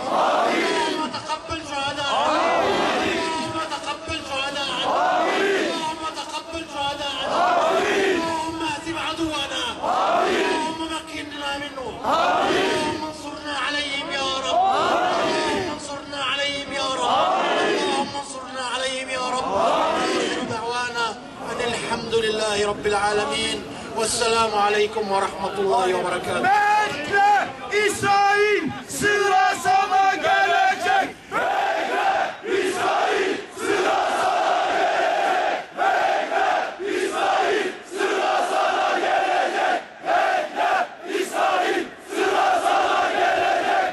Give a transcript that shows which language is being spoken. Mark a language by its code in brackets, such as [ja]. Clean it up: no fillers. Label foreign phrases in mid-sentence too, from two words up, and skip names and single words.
[ar] اللهم تقبل شهداءنا، اللهم تقبل شهداءنا، اللهم تقبل شهداءنا، اللهم اهزم عدونا، اللهم مكننا منه، اللهم انصرنا عليهم يا رب، اللهم انصرنا عليهم يا رب، اللهم انصرنا عليهم يا رب. آخر دعوانا أن الحمد لله رب العالمين، والسلام عليكم ورحمة الله وبركاته. [tr] Bekle İsrail, sıra sana gelecek. Bekle İsrail, sıra sana gelecek. Bekle İsrail, sıra sana gelecek. Bekle İsrail, sıra sana gelecek.